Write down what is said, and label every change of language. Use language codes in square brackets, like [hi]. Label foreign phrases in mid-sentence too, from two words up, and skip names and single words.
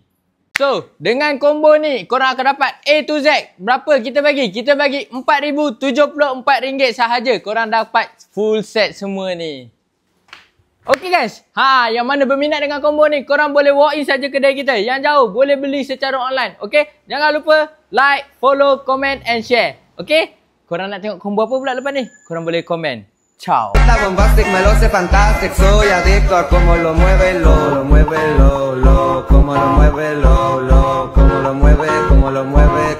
[ms] So, dengan combo ni korang akan dapat [en] A to Z. [ms] Berapa kita bagi? Kita bagi RM4,074 sahaja. Korang dapat [en] full set [ms] semua ni. Okay guys, yang mana berminat dengan combo ni, korang boleh [en] walk in [ms] saja kedai kita. Yang jauh boleh beli secara online. Okay, jangan lupa [en] like, follow, comment and share. [ms] Okay, korang nak tengok combo apa pula lepas ni? Korang boleh komen. Ciao. [es] Está bombastic, me lo sé fantastic, soy adicto a cómo lo mueve, como lo mueve, como lo mueve.